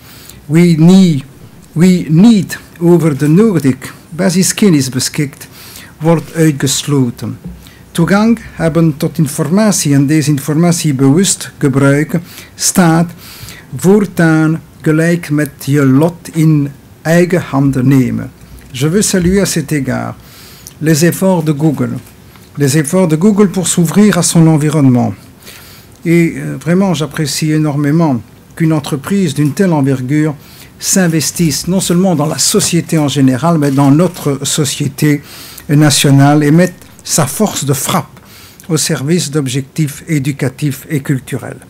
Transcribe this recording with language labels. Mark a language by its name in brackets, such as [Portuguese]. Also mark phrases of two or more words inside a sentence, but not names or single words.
[Dutch] Wie niet over de nodige basiskennis beschikt, wordt uitgesloten. Toegang hebben tot informatie en deze informatie bewust gebruiken staat voortaan gelijk met je lot in eigen handen nemen. [French] Je veux saluer à cet égard les efforts de Google pour s'ouvrir à son environnement. Et vraiment, j'apprécie énormément qu'une entreprise d'une telle envergure s'investisse non seulement dans la société en général, mais dans notre société nationale et mette sa force de frappe au service d'objectifs éducatifs et culturels.